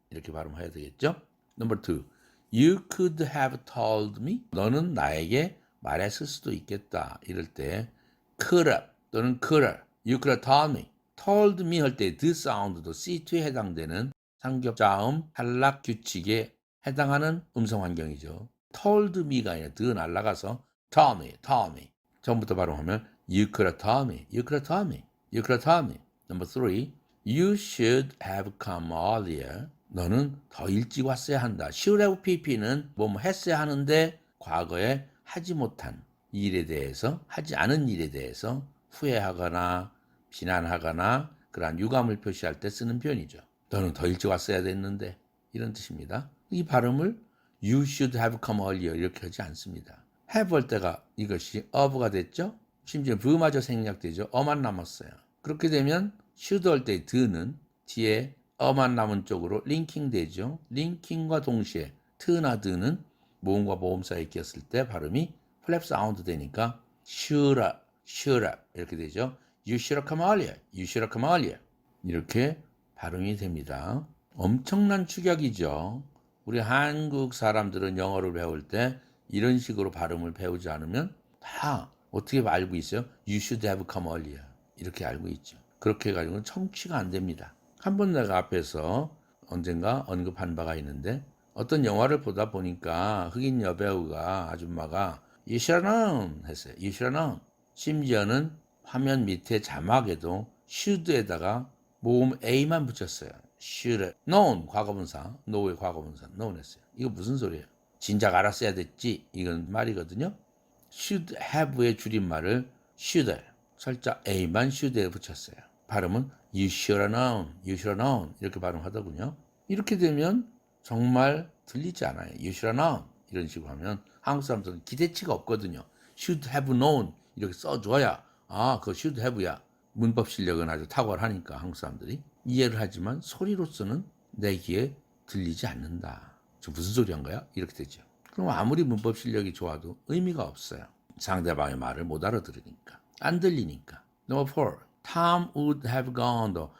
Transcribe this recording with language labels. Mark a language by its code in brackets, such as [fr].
[ko] 이렇게 발음해야 되겠죠. [en] Number 2. You could have told me. [ko] 너는 나에게 말했을 수도 있겠다. 이럴 때 could have 또는 could have. [en] You could have told me. [ko] told me 할 때 the 사운드도 C2에 해당되는 상격자음 탈락 규칙에 해당하는 음성 환경이죠. told me가 아니라 the 날라가서 told me. 처음부터 발음하면 [en] you could have told me. You could have told me. You could have told me. Number 3. You should have come earlier. [ko] 너는 더 일찍 왔어야 한다. should have pp는 뭐 했어야 하는데 과거에 하지 못한 일에 대해서 하지 않은 일에 대해서 후회하거나 비난하거나 그러한 유감을 표시할 때 쓰는 표현이죠. 너는 더 일찍 왔어야 됐는데 이런 뜻입니다. 이 발음을 [en] you should have come earlier [ko] 이렇게 하지 않습니다. have 할 때가 이것이 of가 됐죠. 심지어 v마저 생략되죠. 어만 남았어요. 그렇게 되면 should 할 때 the는 뒤에 어만 남은 쪽으로 링킹 되죠. 링킹과 동시에 t나 the는 모음과 모음 사이에 꼈을 때 발음이 플랩 사운드 되니까 should have 이렇게 되죠. [en] You should have come earlier. You should have come earlier. [ko] 이렇게 발음이 됩니다. 엄청난 축약이죠. 우리 한국 사람들은 영어를 배울 때 이런 식으로 발음을 배우지 않으면 다 어떻게 알고 있어요? [en] You should have come earlier. [ko] 이렇게 알고 있죠. 그렇게 해가지고는 청취가 안 됩니다. 한번 내가 앞에서 언젠가 언급한 바가 있는데 어떤 영화를 보다 보니까 흑인 여배우가 아줌마가 [en] You should have known [ko] 했어요. [en] You should have known. [ko] 심지어는 화면 밑에 자막에도 should에다가 모음 a만 붙였어요. [en] should have known [ko] 과거분사, know의 과거분사 known 했어요. 이거 무슨 소리예요? 진작 알았어야 됐지 이건 말이거든요. should have의 줄임말을 should 살짝 a만 should에 붙였어요. 발음은 [en] you should have known, [ko] you should have known 이렇게 발음하더군요. 이렇게 되면 정말 들리지 않아요. [en] You should have known [ko] 이런 식으로 하면 한국 사람들은 기대치가 없거든요. [en] should have known [ko] 이렇게 써줘야 그거 should have야. 문법 실력은 아주 탁월하니까 한국 사람들이 이해를 하지만 소리로서는 내 귀에 들리지 않는다. 저 무슨 소리 한 거야? 이렇게 되죠. 그럼 아무리 문법 실력이 좋아도 의미가 없어요. 상대방의 말을 못 알아들으니까. 안 들리니까. [en] Number 4. Tom would have gone.